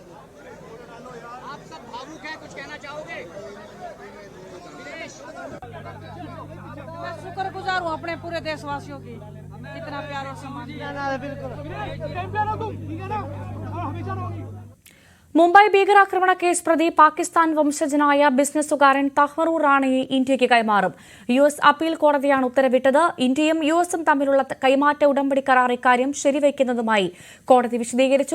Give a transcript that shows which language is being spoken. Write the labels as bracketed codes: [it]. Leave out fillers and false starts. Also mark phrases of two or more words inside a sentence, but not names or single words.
[hi] आप सब भावुक हैं, कुछ कहना चाहोगे? अपने पूरे देशवासियों की इतना प्यार और सम्मान। [ml] മുംബൈ ഭീകരാക്രമണ കേസ് പ്രതി പാകിസ്ഥാൻ വംശജനായ ബിസിനസ്സുകാരൻ തഹ്മറൂർ റാണയെ ഇന്ത്യയ്ക്ക് കൈമാറും. US അപ്പീൽ കോടതിയാണ് ഉത്തരവിട്ടത്. ഇന്ത്യയും USഉം തമ്മിലുള്ള കൈമാറ്റ ഉടമ്പടി കരാർ ഇക്കാര്യം ശരിവയ്ക്കുന്നതുമായി കോടതി വിശദീകരിച്ചു.